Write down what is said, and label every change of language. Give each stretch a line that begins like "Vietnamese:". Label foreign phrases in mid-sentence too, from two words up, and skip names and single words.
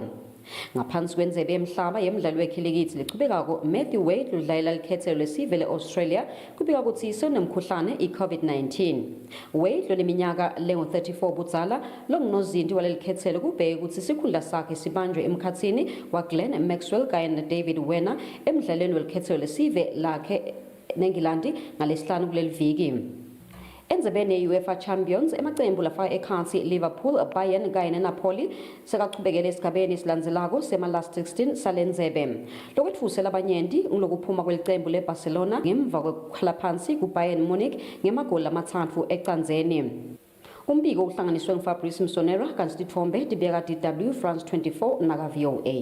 Swati: Ngaphansi kwendzebe yemhlaba yemdlalo wekhilikithi lecubekako Matthew Wade ludlalela likhethelo lesive le-Australia kubika kutsi senemkhuhlane i-COVID-19. Wade loneminyaka lengu-34 budzala longunozinti walelikhethelo kubheke kutsi sikhundla sakhe sibanjwe emkhatsini waGlenn Maxwell kanye noDavid Werner emdlalweni welikhethelo lesive lakhe neNgilandi ngalesihlanu kuleli viki. Endzebeni ye-UEFA Champions emacembu lafaka ekhansi Liverpool, Bayern kanye neNapoli sekachubekele esigabeni esilandzelako sema-last 16 salenddzebe. Lokwetfuse labanyenti ngulokuphuma kwelicembu leBarcelona ngemva kwekukhala phansi kuBayern Munich ngemagoli amathatfu ecandzeni. Umbiko uhlanganiswe nguFabrice Msonera kanti titfombe tibeka DW France 24 naka VOA.